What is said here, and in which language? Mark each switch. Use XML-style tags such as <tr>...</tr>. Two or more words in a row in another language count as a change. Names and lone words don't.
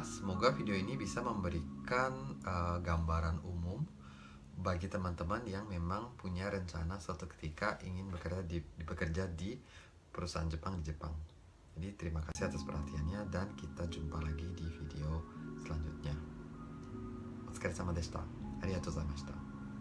<id>Semoga video ini bisa memberikan gambaran umum bagi teman-teman yang memang punya rencana suatu ketika ingin bekerja di perusahaan Jepang di Jepang. Jadi terima kasih atas perhatiannya, dan kita jumpa lagi di video selanjutnya.</id> <ja>お疲れ様でした。ありがとうございました。</ja>